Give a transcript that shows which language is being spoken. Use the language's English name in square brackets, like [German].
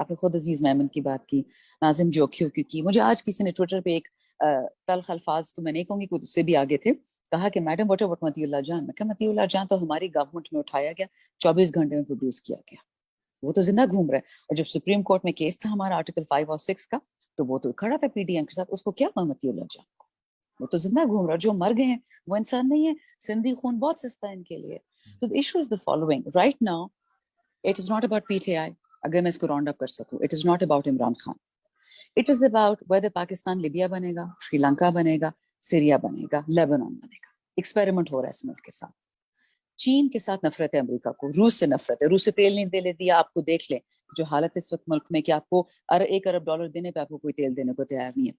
[Urdu] آپ نے خود عزیز میمن کی بات کی, ناظم جوکھیو کی. مجھے آج کسی نے ٹویٹر پہ ایک تلخ الفاظ تو میں نہیں کہوں گی, کچھ اس سے بھی آگے تھے, کہا کہ [English] madam what about [Urdu] مطیع اللہ جان. میں کہا مطیع اللہ جان تو ہماری گورنمنٹ میں اٹھایا گیا, 24 گھنٹے میں پروڈیوس کیا گیا, وہ تو زندہ گھوم رہا ہے. اور جب سپریم کورٹ میں کیس تھا ہمارا آرٹیکل 5 اور 6 کا, تو وہ تو کھڑا تھا پی ڈی ایم کے ساتھ, اس کو کیا ہوا مطیع اللہ جان کو؟ وہ تو زندہ گھوم رہا. جو مر گئے ہیں وہ انسان نہیں ہے. سندھی خون بہت سستا ہے ان کے لیے. [English] تو the issue is the following. Right now, it is not about PTI. [Urdu] اگر میں اس کو راؤنڈ اپ کر سکوں, [English] it is not about [Urdu] Imran Khan. [English] It is about whether [Urdu] Pakistan Libya بنے گا, شری لنکا بنے گا, سیریا بنے گا, لیبنان بنے گا. ایکسپیریمنٹ ہو رہا ہے اس ملک کے ساتھ. چین کے ساتھ نفرت ہے امریکہ کو, روس سے نفرت ہے. روس سے تیل نہیں دے دیا. آپ کو دیکھ لیں جو حالت اس وقت ملک میں کہ آپ کو $1 ارب دینے پہ آپ کو کوئی تیل دینے کو تیار نہیں ہے.